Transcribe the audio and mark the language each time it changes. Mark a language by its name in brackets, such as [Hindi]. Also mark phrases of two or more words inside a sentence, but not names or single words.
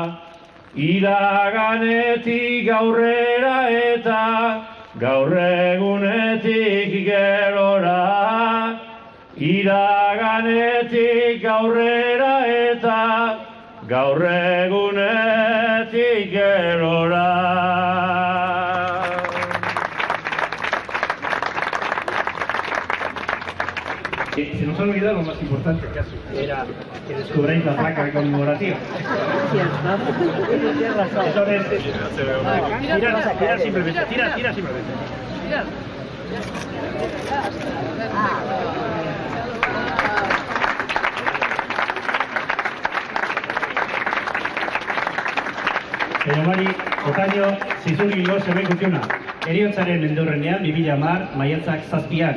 [Basque] Iraganetik aurrera eta Gaur egunetik gerora Iraganetik aurrera eta Gaur egunetik gerora [Spanish] Se nos ha olvidado lo más importante, era que descubráis la placa conmemorativa. Eso es... Tira simplemente, tira simplemente. [Basque] Peñomari, Otaño, Zizurgilgo seme kutxuna. Heriotzaren mendurrenean 2010 maiatzak 7an.